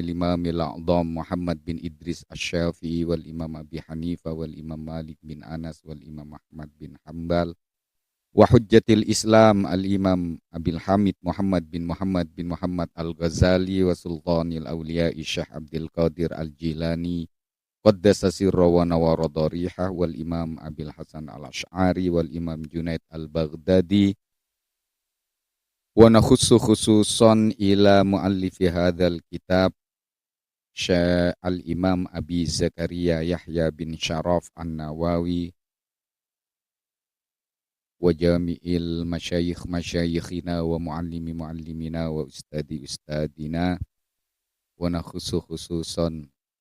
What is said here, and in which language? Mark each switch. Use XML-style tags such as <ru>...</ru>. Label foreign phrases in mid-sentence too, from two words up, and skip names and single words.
<ar>الإمام الأعظم محمد بن إدريس الشافعي والإمام أبي حنيفة والإمام مالك بن أنس والإمام أحمد بن حنبل وحجة الإسلام الإمام أبي حامد محمد بن محمد الغزالي وسلطان الأولياء شيخ عبد القادر الجيلاني قدس سره ونور ضريحه والإمام أبي الحسن الأشعري والإمام جنيد البغدادي ونخص خصوصا إلى مؤلف هذا الكتاب شيخ الإمام أبي زكريا يحيى بن شرف النووي وجميع مشايخنا ومعلمينا وأساتذتنا ونخص خصوصا</ar>